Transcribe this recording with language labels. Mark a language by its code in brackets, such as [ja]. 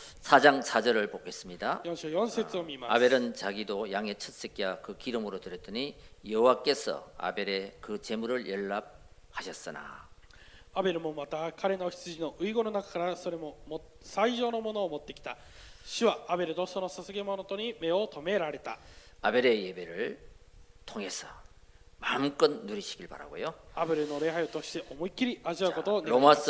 [ko] 4장 4절을 보겠습니다. [ja] 4章4節を見ます。 [ko] 아벨은 자기도 양의 첫 새끼야 그 기름으로 드렸더니 여호와께서 아벨의 그 제물을 연락하셨으나 [ja] アベルもまた彼の羊の遺言の中からそれも最上のものを持ってきた。主はアベルとその捧げ物とに目を留められた。 [ko] 아벨의 예배를 통해서 마음껏 누리시길 바라고요. [ja] アベルの礼拝を通して思いっきり味わうことを願います。